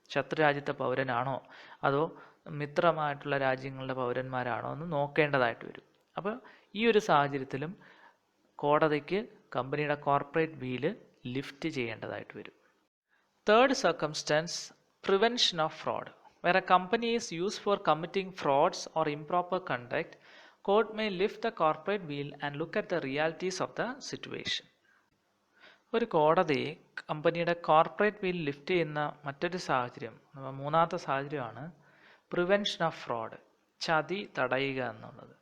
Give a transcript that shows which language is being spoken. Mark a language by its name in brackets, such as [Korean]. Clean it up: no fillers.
[Malayalam] ശത്രു രാജ്യത്തെ പൗരനാണോ അതോ മിത്രമായിട്ടുള്ള രാജ്യങ്ങളുടെ പൗരന്മാരാണോ എന്ന് നോക്കേണ്ടതായിട്ട് വരും. അപ്പോൾ ഈ ഒരു സാഹചര്യത്തിലും കോടതിക്ക് കമ്പനിയുടെ കോർപ്പറേറ്റ് വീല് ലിഫ്റ്റ് ചെയ്യേണ്ടതായിട്ട് വരും. [English] Third circumstance, prevention of fraud. Where a company is used for committing frauds or improper conduct, court may lift the corporate wheel and look at the realities of the situation. [Malayalam] ഒരു കോടതി കമ്പനിയുടെ corporate wheel lift ചെയ്യുന്ന മറ്റൊരു സാഹചര്യം, മൂന്നാമത്തെ സാഹചര്യമാണ് prevention of fraud, ചതി തടയുക എന്നുള്ളത്.